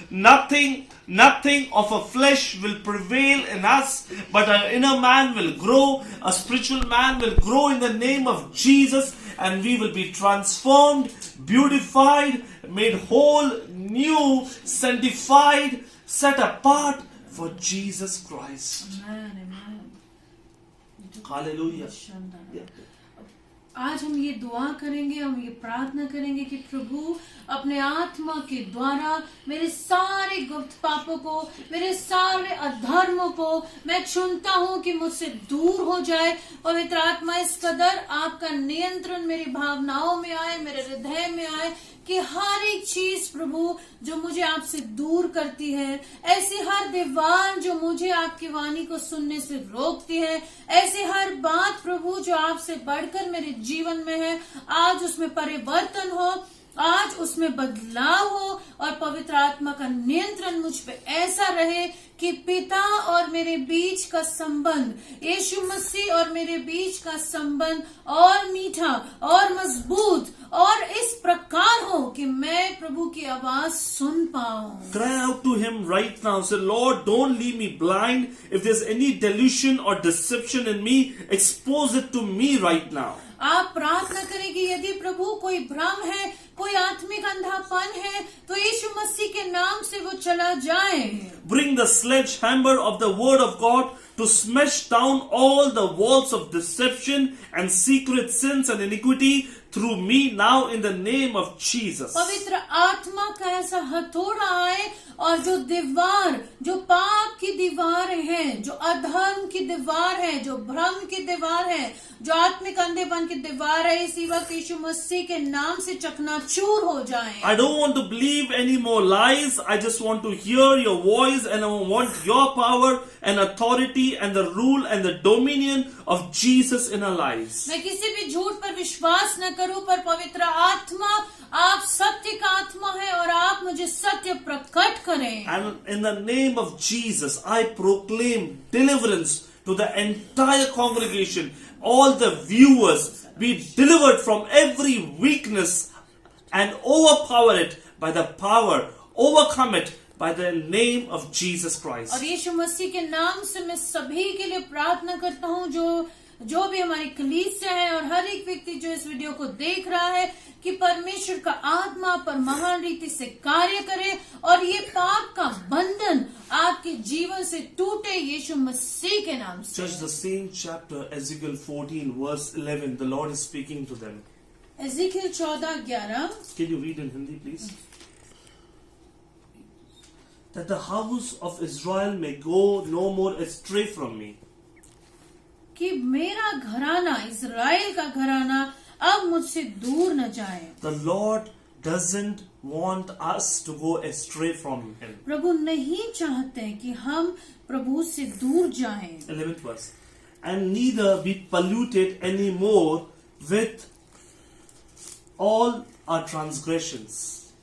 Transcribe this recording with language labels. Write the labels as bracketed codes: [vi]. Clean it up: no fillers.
[en] Nothing of a flesh will prevail in us, but our inner man will grow, a spiritual man will grow in the name of Jesus, and we will be transformed, beautified, made whole, new, sanctified, set apart for Jesus Christ. Amen, amen. Hallelujah. Yeah. [hi] आज हम ये दुआ करेंगे, हम ये प्रार्थना करेंगे कि प्रभु अपने आत्मा के द्वारा मेरे सारे गुप्त पापों को, मेरे सारे अधर्मों को मैं चुनता हूँ कि मुझसे दूर हो जाए। पवित्र आत्मा इस कदर आपका नियंत्रण मेरी भावनाओं में आए, मेरे हृदय में आए, कि हर एक चीज प्रभु जो मुझे आपसे दूर करती है, ऐसी हर दीवार जो मुझे आपकी वाणी को सुनने से रोकती है, ऐसी हर बात प्रभु जो आपसे बढ़कर मेरे जीवन में है, आज उसमें परिवर्तन हो, आज उसमें बदलाव हो और पवित्र आत्मा का नियंत्रण मुझ पे ऐसा रहे कि पिता और मेरे बीच का संबंध, यीशु मसीह और मेरे बीच का संबंध और मीठा और मजबूत और इस प्रकार हो कि मैं प्रभु की आवाज सुन पाऊं। [en] Cry out to him right now. Say, Lord, don't leave me blind. If there's any delusion or deception in me, expose it to me right now. [hi] आप प्रार्थना करें कि यदि प्रभु कोई भ्रम है, कोई आत्मिक अंधापन है, तो यीशु मसीह के नाम से वो चला जाए। [en] Bring the sledgehammer of the word of God to smash down all the walls of deception and secret sins and iniquity through me now in the name of Jesus. [hi] पवित्र आत्मा का ऐसा हथौड़ा आए और जो दीवार, जो पाप की दीवारें हैं, जो अधर्म की दीवार है, जो भ्रम की दीवार है, जो आत्मिक अंधेपन की दीवार है, इसी वक्त यीशु मसीह के नाम से चकनाचूर हो जाए। [en] I don't want to believe any more lies. I just want to hear your voice and I want your power and authority and the rule and the dominion of Jesus in our lives. [hi] मैं किसी भी झूठ पर विश्वास न करूं, पर पवित्र आत्मा, आप सत्य का आत्मा है और आप मुझे सत्य प्रकट करें। [en] And in the name of Jesus, I proclaim deliverance to the entire congregation. All the viewers be delivered from every weakness and overpower it by the power, overcome it by the name of Jesus Christ. [hi] और यीशु मसीह के नाम से मैं सभी के लिए प्रार्थना करता हूँ, जो भी हमारी कलीसिया है और हर एक व्यक्ति जो इस वीडियो को देख रहा है, कि परमेश्वर का आत्मा पर महान रीति से कार्य करे और ये पाप का बंधन आपके जीवन से टूटे यीशु मसीह के नाम से। [en] Just the same chapter, Ezekiel 14 verse 11, the Lord is speaking to them. [hi] एज़ेकियल 14:11। [en] Can you read in Hindi, please? That the house of Israel may go no more astray from me. [hi] कि मेरा घराना, इज़राइल का घराना अब मुझसे दूर न जाए। [en] The Lord doesn't want us to go astray from Him. [hi] प्रभु नहीं चाहते कि हम प्रभु से दूर जाएं। [en] 11th verse. And neither be polluted anymore with all our transgressions.